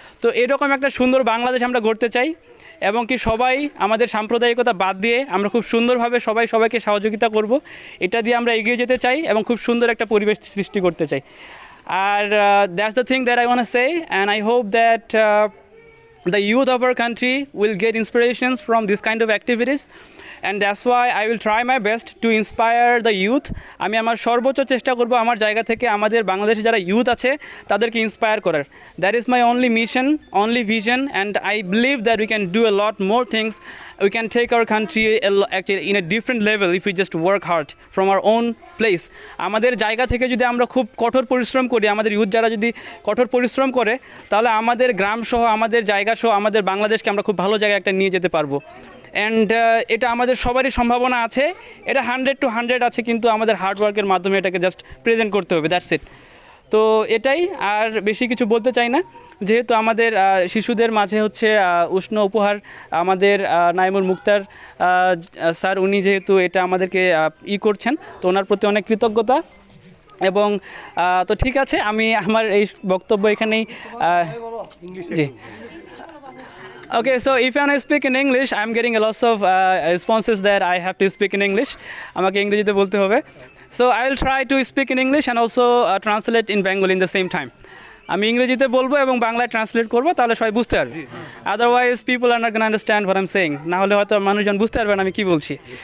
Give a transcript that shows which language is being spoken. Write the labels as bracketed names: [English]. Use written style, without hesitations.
[Bangla] তো এরকম একটা সুন্দর বাংলাদেশ আমরা গড়তে চাই এবং কি সবাই আমাদের সাম্প্রদায়িকতা বাদ দিয়ে আমরা খুব সুন্দরভাবে সবাইকে সহযোগিতা করব। এটা দিয়ে আমরা এগিয়ে যেতে চাই এবং খুব সুন্দর একটা পরিবেশ সৃষ্টি করতে চাই। [English] And that's the thing that I want to say, and I hope that the youth of our country will get inspirations from this kind of activities, and that's why I will try my best to inspire the youth. [Bangla] আমি আমার সর্বোচ্চ চেষ্টা করব আমার জায়গা থেকে আমাদের বাংলাদেশে যারা ইউথ আছে তাদেরকে ইন্সপায়ার করার। [English] That is my only mission, only vision, and I believe that we can do a lot more things. We can take our country actually in a different level if we just work hard from our own place. [Bangla] আমাদের জায়গা থেকে যদি আমরা খুব কঠোর পরিশ্রম করি, আমাদের ইউথ যারা যদি কঠোর পরিশ্রম করে, তাহলে আমাদের গ্রাম সহ, আমাদের জায়গা সহ, আমাদের বাংলাদেশকে আমরা খুব ভালো জায়গায় একটা নিয়ে যেতে পারবো। অ্যান্ড এটা আমাদের সবারই সম্ভাবনা আছে, এটা 100% আছে, কিন্তু আমাদের হার্ডওয়ার্কের মাধ্যমে এটাকে জাস্ট প্রেজেন্ট করতে হবে, দ্যাটস ইট। তো এটাই, আর বেশি কিছু বলতে চাই না। যেহেতু আমাদের শিশুদের মাঝে হচ্ছে উষ্ণ উপহার আমাদের নাইমুল মুক্তার স্যার, উনি যেহেতু এটা আমাদেরকে করছেন, তো ওনার প্রতি অনেক কৃতজ্ঞতা। এবং তো ঠিক আছে, আমি আমার এই বক্তব্য এখানেই জি। [English] Okay, so if you want to speak in English, I'm getting a lot of responses that I have to speak in English. [Bangla] আমাকে ইংরেজিতে বলতে হবে। [English] So I will try to speak in English and also translate in Bengali in the same time. [Bangla] আমি ইংরেজিতে বলবো এবং বাংলায় translate করবো, তাহলে সবাই বুঝতে পারবে। [English] Otherwise people are not going to understand what I'm saying. [Bangla] না হলে হয়তো মানুষজন বুঝতে পারবে না আমি কি বলছি।